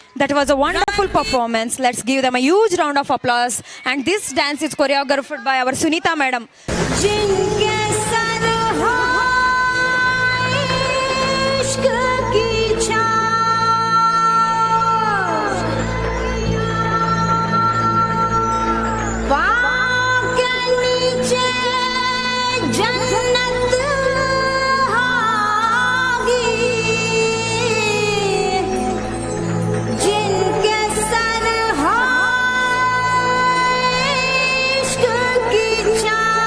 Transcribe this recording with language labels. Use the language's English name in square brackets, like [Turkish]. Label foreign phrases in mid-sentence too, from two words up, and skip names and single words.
[English] That was a wonderful performance. Let's give them a huge round of applause. And this dance is choreographed by our Sunita madam. [Hindi] जिनके सर हो इश्क की छाँव, पाँव के नीचे जन्नत होगी, जिनके सर हो इश्क की छाँव।